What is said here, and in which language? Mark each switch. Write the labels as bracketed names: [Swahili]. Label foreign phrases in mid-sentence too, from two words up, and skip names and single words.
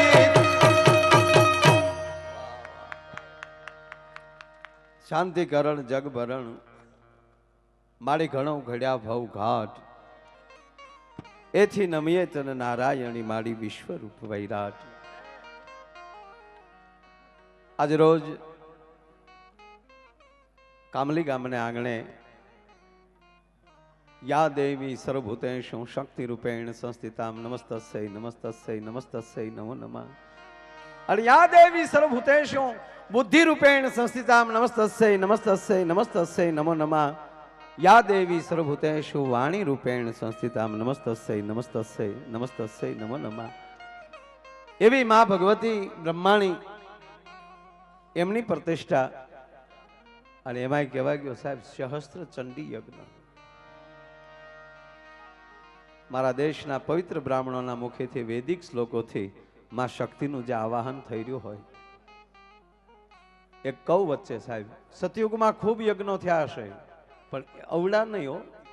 [Gujarati] શાંતિ કરણ જગ ભરણ મારી ઘણો ઘડિયા ભવ ઘાટ એથી નમિયે તન નારાયણી મારી વિશ્વ રૂપ વૈરાટ આજ રોજ કામલી ગામને આંગણે [Sanskrit] या देवी सर्वभूतेषु शक्ति रूपेण संस्थितां नमस्तस्यै नमस्तस्यै नमस्तस्यै नमो नमः और या देवी सर्वभूतेषु बुद्धि रूपेण संस्थितां नमस्तस्यै नमस्तस्यै नमस्तस्यै नमो नमः या देवी सर्वभूतेषु वाणी रूपेण संस्थितां नमस्तस्यै नमस्तस्यै नमस्तस्यै नमो नमः [Gujarati] એવી માં ભગવતી બ્રહ્માણી એમની પ્રતિષ્ઠા અને એમાંય કહેવાય ગયો સાહેબ સહસ્ત્ર ચંડી યજ્ઞ. મારા દેશના પવિત્ર બ્રાહ્મણોના મુખેથી વૈદિક શ્લોકોથી માં શક્તિનું જે આવાહન થઈ રહ્યું હોય, એક કવ વચ્ચે સાહેબ સતયુગમાં ખૂબ યજ્ઞો થયા હશે, પણ અવડા નહીં હો.